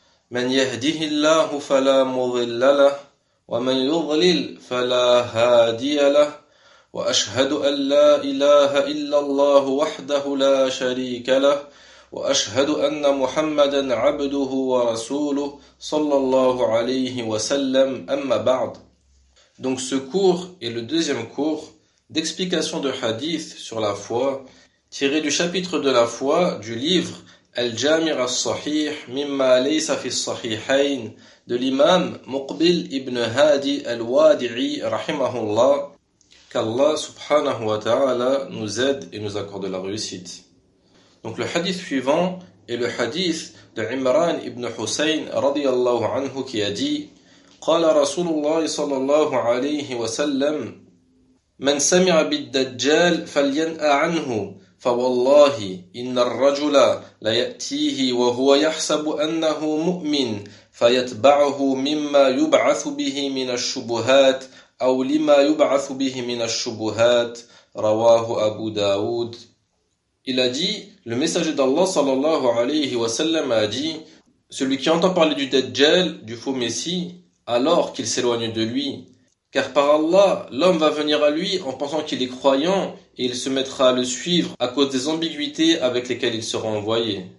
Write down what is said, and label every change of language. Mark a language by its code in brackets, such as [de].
[ar] من يهده الله فلا مضل له، ومن يضلل فلا هادي له. وأشهد أن لا إله إلا الله وحده لا شريك له، وأشهد أن محمدا عبده ورسوله صلى الله عليه وسلم. أما بعد، [fr] donc ce cours est le deuxième cours d'explication de hadith sur la foi tiré du chapitre de la foi du livre Al-Jami' al-Sahih mimma laysa fi al-Sahihayn de l'imam Muqbil ibn Hadi al-Wadi'i rahimahullah. Qu'Allah subhanahu wa ta'ala nous aide et nous accorde la réussite. Donc le hadith suivant est le hadith de Imran ibn Hussein radiyallahu anhu qui a dit: [ar] قال رسول الله صلى الله عليه وسلم: من سمع بالدجال فلينأ عنه فوالله إن الرجل ليأتيه وهو يحسب أنه مؤمن فيتبعه مما يبعث به من الشبهات أو لما يبعث به من الشبهات رواه أبو داود. [fr] Il a dit, le messager d'Allah sallallahu alayhi wa sallam a dit, celui qui entend parler du Dajjal, du faux messie, alors qu'il s'éloigne de lui. Car par Allah, l'homme va venir à lui en pensant qu'il est croyant et il se mettra à le suivre à cause des ambiguïtés avec lesquelles il sera envoyé.